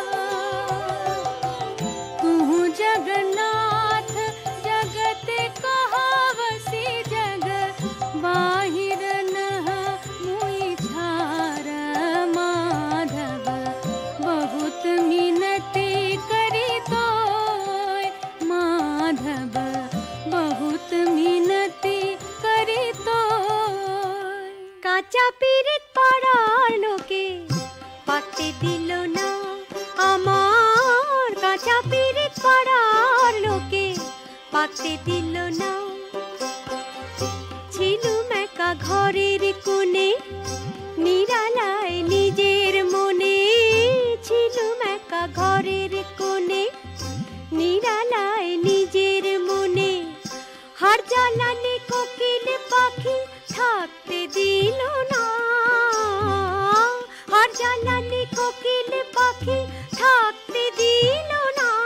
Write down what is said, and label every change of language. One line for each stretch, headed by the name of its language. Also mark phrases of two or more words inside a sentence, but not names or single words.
Hindi: तू जगन्नाथ जगत कहावसी जग बाहिर नह मुई छार माधव बहुत मिनती करी तो माधव बहुत मिनती करी तो
Bangla: কাঁচা পিরিত পাড়ার লোকে পাকতে দিল না আমার কাঁচা পিরিত পাড়ার লোকে পাকতে দিল না ছিলুম একা ঘরের কোণে নিরালায় নিজের মনে ছিলুম একা ঘরের কোণে নিরালায় নিজের মনে হার জ্বালানি কোকিল পাখি থাকতে দিল না হার জ্বালানি কোকিল পাখি থাকতে দিল না